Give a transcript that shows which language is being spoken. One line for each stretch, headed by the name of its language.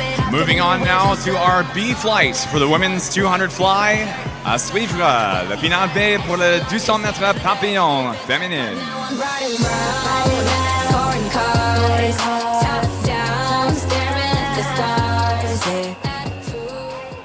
English: Moving on now to our B flight for the women's 200 fly.
French: À suivre le final B pour le 200 mètres papillon féminine.
English: Foreign cars, top down, staring at the stars. Yeah.